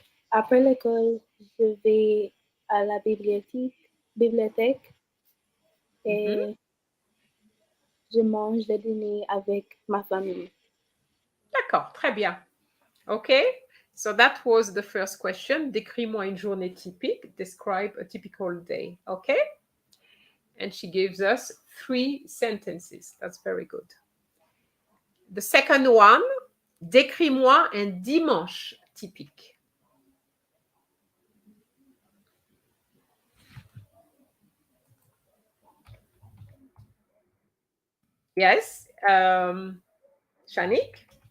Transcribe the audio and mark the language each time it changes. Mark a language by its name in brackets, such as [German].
[French] Après l'école, je vais à la bibliothèque et je mange le dîner avec ma famille. D'accord, très bien. [English] OK, so that was the first question. [French] Décris-moi une journée typique. [English] Describe a typical day. OK? And she gives us 3 sentences. That's very good. The second one, [French] décris-moi un dimanche typique. [English] Yes, Shanik?